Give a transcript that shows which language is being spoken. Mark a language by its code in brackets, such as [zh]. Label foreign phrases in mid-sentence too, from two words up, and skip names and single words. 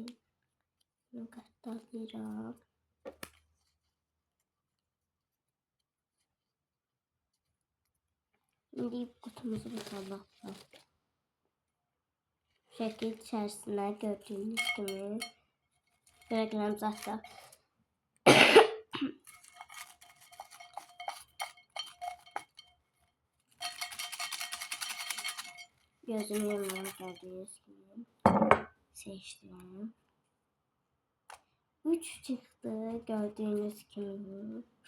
[az] Bunu qatlayıram. [tr] Şimdi kutumuzu bakalım. [az] Şəkil içərisinə gördüyünüz kimi reklam zaten. [tr] Gözümü yumuyorum gördüğünüz gibi. Seçtim. 3 çıktı gördüğünüz gibi.